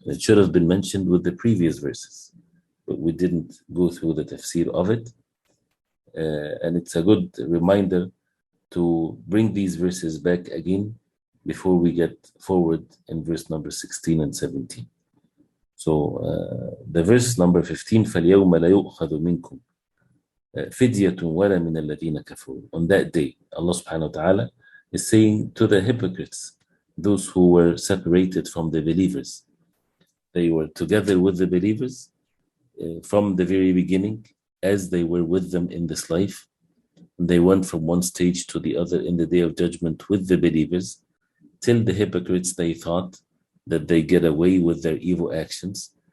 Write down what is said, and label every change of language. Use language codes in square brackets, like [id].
[en] It should have been mentioned with the previous verses, but we didn't go through the tafsir of it. And it's a good reminder to bring these verses back again before we get forward in verse number 16 and 17. So the verse number 15, [ar] فَالْيَوْمَ لَا يُؤْخَذُ مِنْكُمْ فِدْيَةٌ وَلَا مِنَ الَّذِينَ كَفَرُوا. [en] On that day, Allah subhanahu wa ta'ala is saying to the hypocrites, those who were separated from the believers. They were together with the believers from the very beginning, as they were with them in this life. They went from one stage to the other in the day of judgment with the believers, till the hypocrites, they thought that they get away with their evil actions.